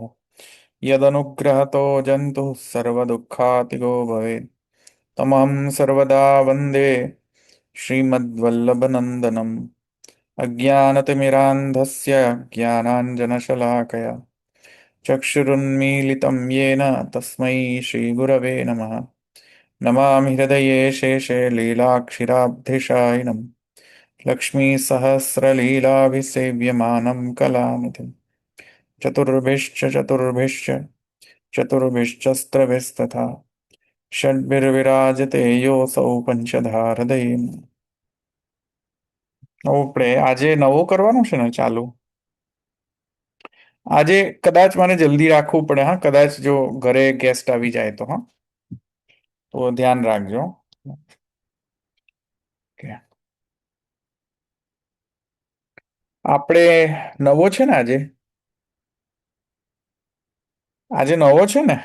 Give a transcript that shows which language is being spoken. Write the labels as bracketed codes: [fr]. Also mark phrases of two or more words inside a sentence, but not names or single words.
[sa] यदनुग्रहतो जन्तुः सर्वदुःखातिगो भवेत् तमहं सर्वदा वन्दे श्रीमद्वल्लभनन्दनम् अज्ञानतिमिरान्धस्य ज्ञानाञ्जनशलाकया चक्षुरुन्मीलितं येन तस्मै श्रीगुरवे नमः नमामि हृदये शेषे लीलाक्षिराब्धिशायिनं लक्ष्मीसहस्रलीलाभिसेव्यमानं कलानिधिं चतुर्भिश्च चतुर्भिश्च चतुर्भिश्चस्त्रभिस्तथा षड्भिर्विराजते योऽसौ પંચધા [gu] હૃદય આપણે આજે નવું કરવાનું છે ને ચાલુ આજે કદાચ મને જલ્દી રાખવું પડે હા કદાચ જો ઘરે ગેસ્ટ આવી જાય તો હા તો ધ્યાન રાખજો કે આપણે નવો છે ને આજે આજે નવો છે ને